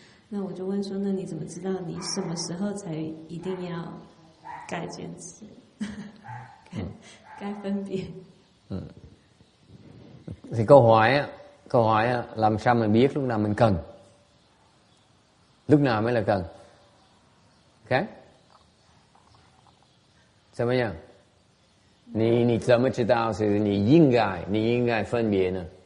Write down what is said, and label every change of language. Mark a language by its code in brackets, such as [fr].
[zh] 那我就问说，那你怎么知道你什么時候才一定要該堅持，該分別？ [vi] Thì câu hỏi á, làm sao mình biết lúc nào mình cần, lúc nào mới là cần? [en] Okay? [zh] 怎么样？你怎么知道是你应该分别呢？